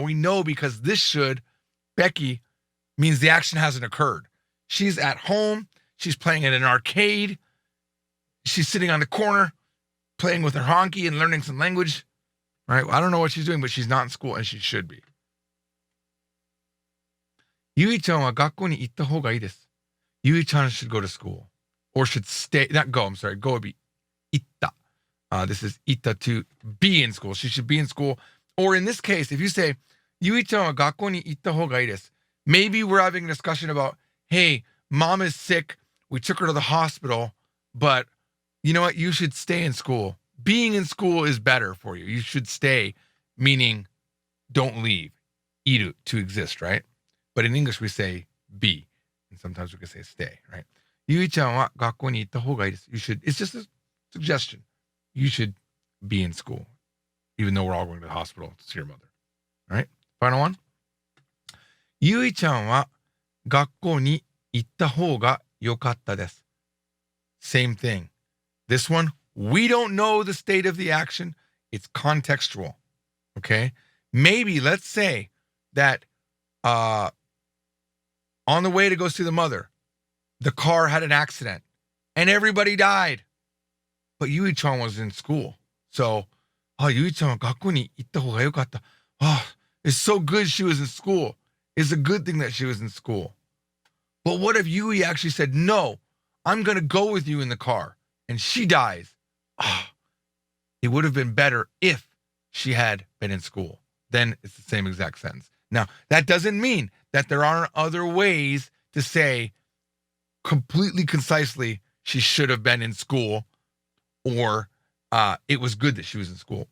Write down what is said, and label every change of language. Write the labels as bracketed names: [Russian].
[English] We know because this should, Becky, means the action hasn't occurred. She's at home. She's playing at an arcade. She's sitting on the corner playing with her honky and learning some language. Right? I don't know what she's doing, but she's not in school, and she should be. [Japanese] ゆいちゃんは学校に行った方がいいです。 [English] ゆいちゃん should go to school. Or should stay, not go, I'm sorry, go would be 行った. This is 行った to be in school. She should be in school. Or in this case, if you say, [Japanese] ゆいちゃんは学校に行った方がいいです. [English] Maybe we're having a discussion about, hey, mom is sick. We took her to the hospital, but you know what? You should stay in school. Being in school is better for you. You should stay, meaning don't leave. いる to exist, right? But in English, we say be. And sometimes we can say stay, right? [Japanese] ゆいちゃんは学校に行った方がいいです。 [English] You should, it's just a suggestion. You should be in school, even though we're all going to the hospital to see your mother. All right? Final one. [Japanese] ゆいちゃんは学校に行った方が良かったです。 [English] Same thing. This one, we don't know the state of the action. It's contextual. Okay? Maybe, let's say that on the way to go see the mother, the car had an accident and everybody died. But Yui-chan was in school. [Japanese] So, Yui-chan は学校に行った方が良かった. [English] It's so good she was in school. It's a good thing that she was in school. But what if Yui actually said, no, I'm going to go with you in the car, and she dies? It would have been better if she had been in school. Then it's the same exact sentence. Now, that doesn't mean that there aren't other ways to say completely concisely she should have been in school, or it was good that she was in school.